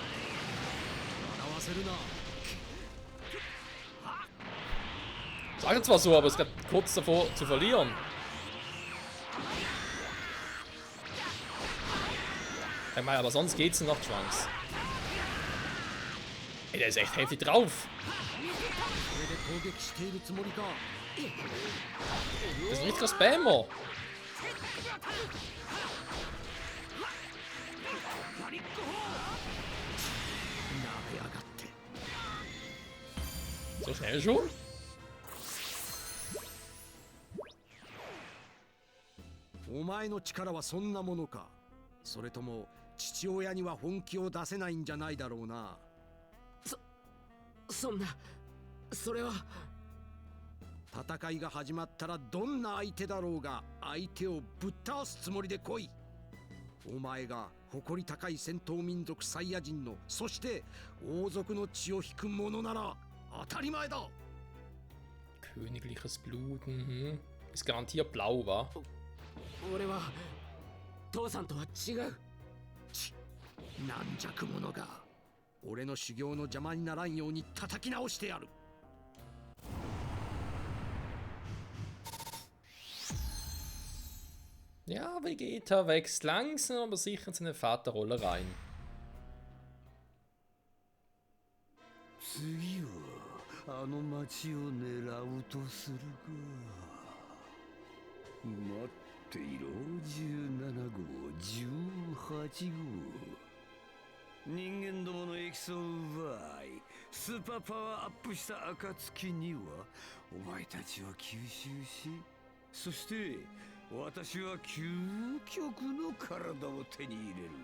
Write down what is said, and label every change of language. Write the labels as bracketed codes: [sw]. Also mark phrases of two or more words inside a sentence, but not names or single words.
[ja] 笑わせるな。 [de] Sage zwar so, aber ist gerade kurz davor zu verlieren. Ich meine, aber sonst geht's noch, Trunks. Ey, der ist echt heftig drauf. [ja] これで攻撃しているつもりか。 [de] Das ist ein richtiger Spammer. So schnell schon? [ja] お前の力はそんなものか。それとも父親には本気を出せないんじゃないだろうな。そんな、それは。戦いが始まったらどんな相手だろうが相手をぶっ倒すつもりで来い。お前が誇り高い戦闘民族サイヤ人の、そして王族の血を引く者なら当たり前だ。 [de] Königliches Blut, mhm. Ist garantiert blau, wa? [ja] 俺は父さんとは違う。軟弱者が。俺の修行の邪魔にならんように叩き直してやる。 [de] Ja, Vegeta wächst langsam, aber sicher in seine Vaterrolle rein. [ja] 次はあの町を狙うとするか。待っていろ、17号、18号。人間どものエキスを奪いスーパーパワーアップした暁にはお前たちは吸収し、そして私は究極の体を手に入れる。